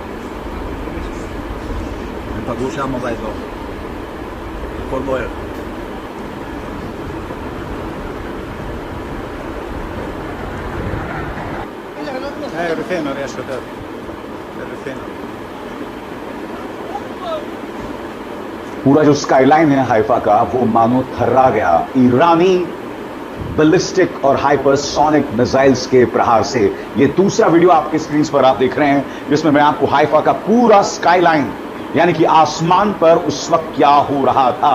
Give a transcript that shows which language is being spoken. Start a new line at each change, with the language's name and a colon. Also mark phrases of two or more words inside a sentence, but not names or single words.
Hebrew: הם פגעו שם באזור. הכל בוער. רפינו, יש יותר. רפינו.
Hindi: पूरा जो स्काईलाइन है हाइफा का वो मानो थर्रा गया ईरानी बैलिस्टिक और
English: hypersonic missiles
Hindi: के प्रहार से। ये दूसरा वीडियो आपके स्क्रीन पर आप देख रहे हैं, जिसमें मैं आपको हाइफा का पूरा स्काईलाइन, यानी कि आसमान पर उस वक्त क्या हो रहा था।